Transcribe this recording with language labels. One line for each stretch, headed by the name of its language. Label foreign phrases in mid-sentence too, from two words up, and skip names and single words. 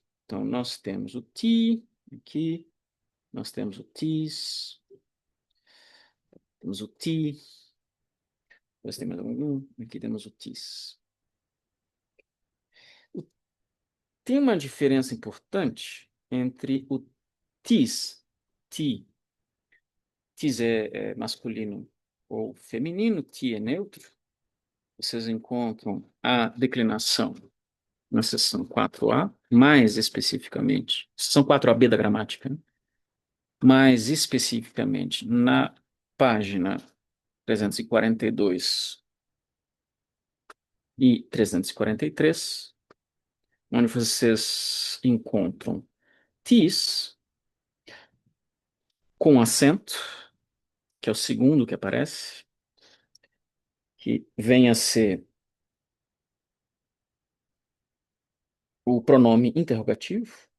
Portuguese: Então, nós temos o ti aqui, nós temos o tis, temos o ti, depois temos aqui temos o tis. O- Tem uma diferença importante entre o tis, ti, tis é masculino ou feminino, ti é neutro. Vocês encontram a declinação na seção 4A, mais especificamente, seção 4AB da gramática, né? Mais especificamente na página 342 e 343, onde vocês encontram tis com acento, que é o segundo que aparece, que vem a ser o pronome interrogativo.